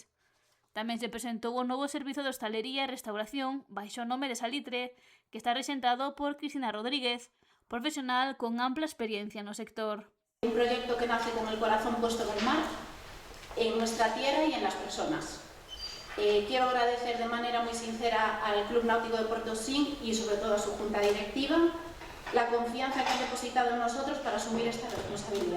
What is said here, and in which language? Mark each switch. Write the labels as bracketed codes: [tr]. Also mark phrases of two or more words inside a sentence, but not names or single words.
[gl] Tamén se presentou o novo servizo de hostalería e restauración baixo o nome de Salitre, que está rexentado por Cristina Rodríguez, profesional con ampla experiencia no sector. [es] Un proyecto que nace con el corazón puesto en el mar, en nuestra tierra y en las personas. Quiero agradecer de manera muy sincera al Club Náutico de Portosín y sobre todo a su junta directiva la confianza que han depositado en nosotros para asumir esta responsabilidad.